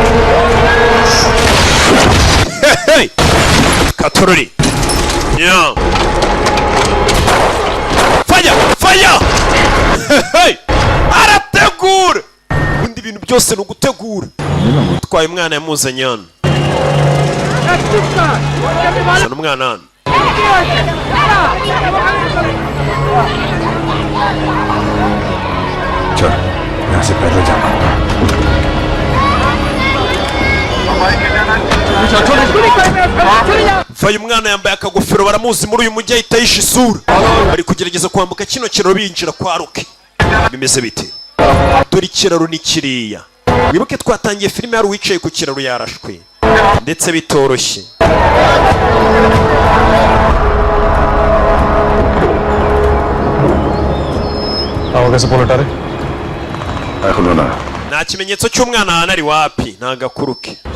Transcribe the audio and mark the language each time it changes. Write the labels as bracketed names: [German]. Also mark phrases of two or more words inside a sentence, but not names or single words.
[Kinyarwanda] hey Katorori yeah fanya hey arategura ubundi ibintu byose ni ugutegura utwaye umwana yamuzanye hano zana umwana hano [Hindi] चलो यहाँ से पैदल जाना [Kinyarwanda] vayo umwana yambaye akagofero baramuzi muri uyu mujyi ahita yisha isura bari kugerageza kwambuka kino kiraro binjira kwa Roki bimeze bite dore ikiraro ni kiriya wibuke twatangiye filime hari uwicaye ku kiraro yarashwe ndetse bitoroshye nta kimenyetso cy'umwana ahantu ari wapi nta gakuru ke